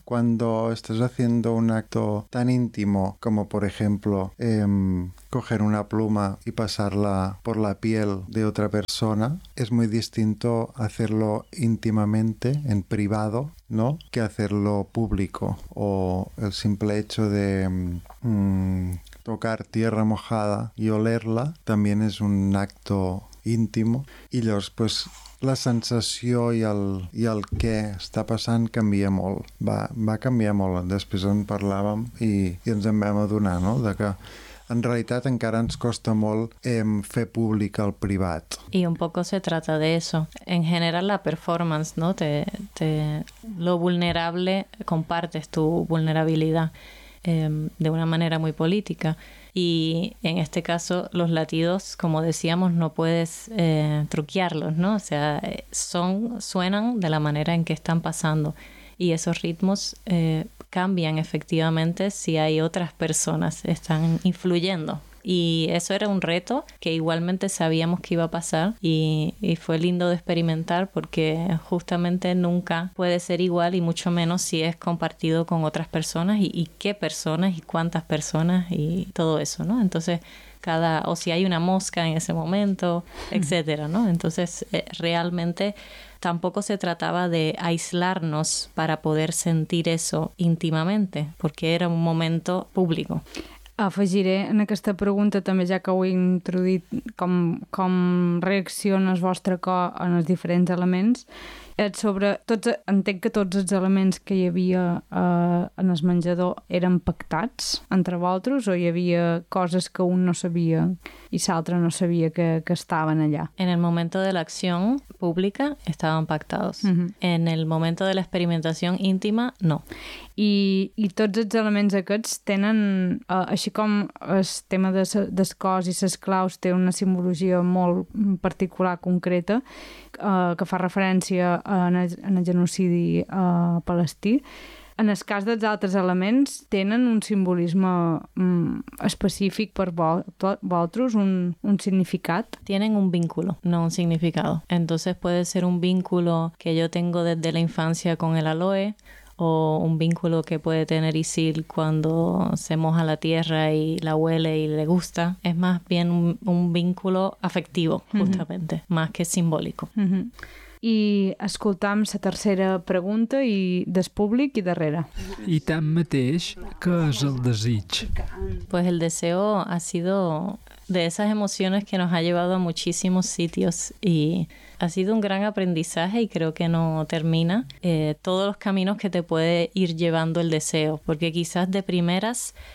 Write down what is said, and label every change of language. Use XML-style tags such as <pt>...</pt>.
<es>Cuando estás haciendo un acto tan íntimo como, por ejemplo, coger una pluma y pasarla por la piel de otra persona, es muy distinto hacerlo íntimamente, en privado, ¿no? Que hacerlo público. O el simple hecho de tocar tierra mojada y olerla también es un acto íntimo. Y ellos, pues,</es> <ca>la sensació i el què està passant canvia molt. Va canviar molt. Després en parlàvem i ens en vam adonar, no? De que en realitat encara ens costa molt fer públic el privat.</ca> <es>Y un poco se trata de eso. En general la performance, ¿no? Lo vulnerable, compartes tu vulnerabilidad de una manera muy política. y en este caso los latidos, como decíamos, no puedes truquearlos, ¿no? O sea, suenan de la manera en que están pasando y esos ritmos cambian efectivamente si hay otras personas están influyendo. Y eso era un reto que igualmente sabíamos que iba a pasar y fue lindo de experimentar porque justamente nunca puede ser igual y mucho menos si es compartido con otras personas y qué personas y cuántas personas y todo eso, ¿no? Entonces, o si hay una mosca en ese momento, etcétera, ¿no? Entonces, realmente tampoco se trataba de aislarnos para poder sentir eso íntimamente porque era un momento público.</es> <ca>Afegiré en aquesta pregunta també, ja que ho he introduït, com reacciona el vostre cor en els diferents elements. Entenc que tots els elements que hi havia en el menjador eren pactats entre vosaltres o hi havia coses que un no sabia i l'altre no sabia que estaven allà? En el moment de l'acció pública estaven pactats. Uh-huh. En el moment de l'experimentació íntima, no. I tots els elements aquests tenen, així com el tema dels cors i les claus té una simbologia molt particular, concreta, que fa referència en el genocidi palestí, en el cas dels altres elements tenen un simbolisme específic per vosaltres, un significat?</ca> <es>Tienen un vínculo, no un significado. Entonces puede ser un vínculo que yo tengo desde la infancia con el aloe, o un vínculo que puede tener Isil cuando se moja la tierra y la huele y le gusta. Es más bien un vínculo afectivo, justamente, uh-huh. Más que simbólico.</es> <ca>Uh-huh. I escoltam la tercera pregunta i del públic i darrere. I tanmateix, què és el desig?</ca> <es>Pues el deseo ha sido de esas emociones que nos ha llevado a muchísimos sitios y ha sido un gran aprendizaje y creo que no termina todos los caminos que te puede ir llevando el deseo, porque quizás de primeras</es>